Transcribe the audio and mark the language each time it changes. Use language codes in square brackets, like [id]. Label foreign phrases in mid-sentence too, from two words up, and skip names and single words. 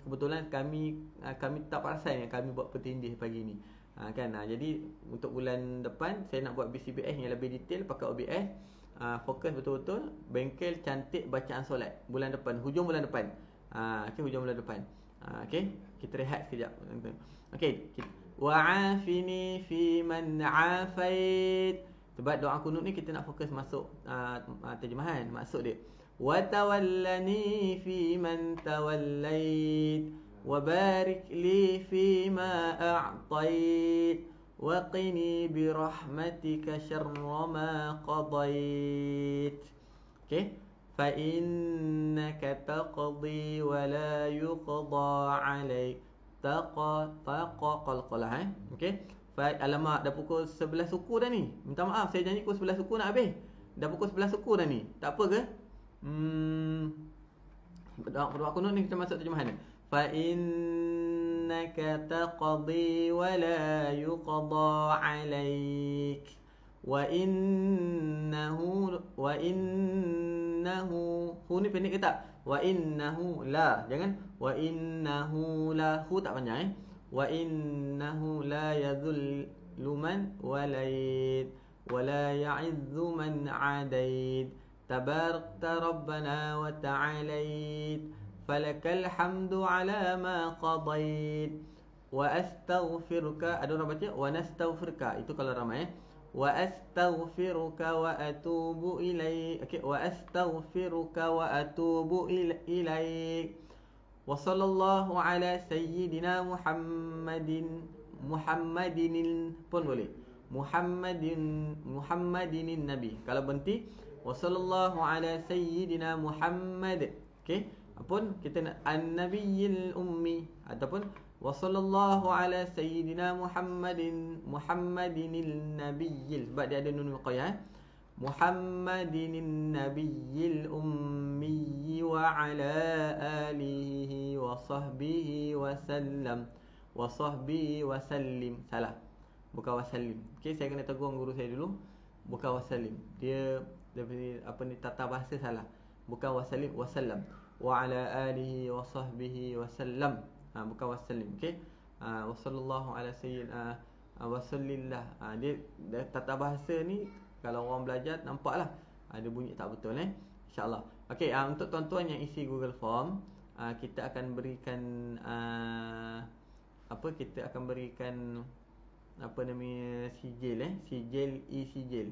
[ms] Kebetulan kami tak perasan yang kami buat petindih pagi ni. Jadi untuk bulan depan saya nak buat BCBS yang lebih detail pakai OBS. Fokus betul-betul bengkel cantik bacaan solat bulan depan, hujung bulan depan. Hujung bulan depan. Kita rehat sekejap. [ar] وعافني فيمن عافيت. [ms] Sebab doa kunut ni kita nak fokus masuk terjemahan, maksud dia. [ar] وتولني فيمن توليت وبارك لي فيما أعطيت وقني برحمتك شر ما قضيت. Okey, فإنك تقضي ولا يقضى عليك. [ms] Qalqalah. Okey. Alamak, dah pukul 11 suku dah ni. Minta maaf, saya janji pukul 11 suku nak habis. Dah pukul 11 suku dah ni. Tak apa ke? Doa kunut ni kita masuk terjemahan. [ar] فإنك تقضي ولا يقضى عليك. وإنه [ms] hu ni pendek ke tak? [ar] وإنه لا. Jangan وإنه لا. [ms] Hu tak panjang [ar] وإنه لا يذل من واليت ولا يعز من عاديت. تباركت ربنا وتعاليت، فلك الحمد على ما قضيت. وأستغفرك. [ms] Ada orang baca [ar] ونستغفرك. [ms] Itu kalau ramai. [ar] وأستغفرك وأتوب إليك. Okey, وأستغفرك وأتوب إليك. وصلى الله على سيدنا محمد [ms] pun boleh. [ar] محمد النبي. [ms] Kalau berhenti [ar] وصلى الله على سيدنا محمد. Okey, [ms] apun kita nak [ar] النبي الأمي [ms] ataupun [ar] وصلى الله على سيدنا محمد النبي, [ms] sebab dia ada [ar] نون الوقاية. محمد النبي الأمي وعلى آله وصحبه وسلم. وصحبه وسلم. [ms] Salah, bukan wasallim. Okey, saya kena tegur guru saya dulu. Bukan wasallim. Dia tata bahasa salah. Bukan wasallim, wasallam. [ar] وعلى آله وصحبه وسلم. [ms] Bukan wasallim. Okey. [ar] وصلى الله على سيدنا وسل لله. [ms] Dia tata bahasa ni kalau orang belajar nampaklah ada bunyi tak betul InsyaAllah. Okey, untuk tuan-tuan yang isi Google Form, kita akan berikan kita akan berikan apa namanya sijil sijil e-sijil.